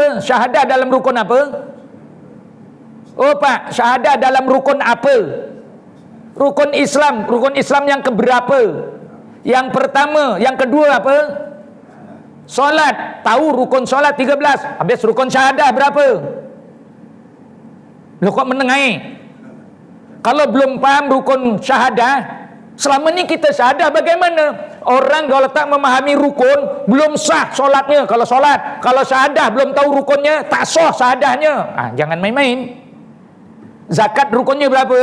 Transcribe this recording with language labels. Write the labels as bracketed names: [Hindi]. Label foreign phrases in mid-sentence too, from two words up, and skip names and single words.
[Malay] Syahadah dalam rukun apa? Oh Pak, syahadah dalam rukun apa? Rukun Islam. Rukun Islam yang keberapa? Yang pertama, yang kedua apa? Solat. Tahu rukun solat 13. Habis rukun syahadah berapa? Loh kok menengahi? Kalau belum paham rukun syahadah, selama ni kita syahadah bagaimana? Orang kalau tak memahami rukun, belum sah solatnya. Kalau solat, kalau syahadah belum tahu rukunnya, tak sah syahadahnya. Jangan main-main. Zakat rukunnya berapa?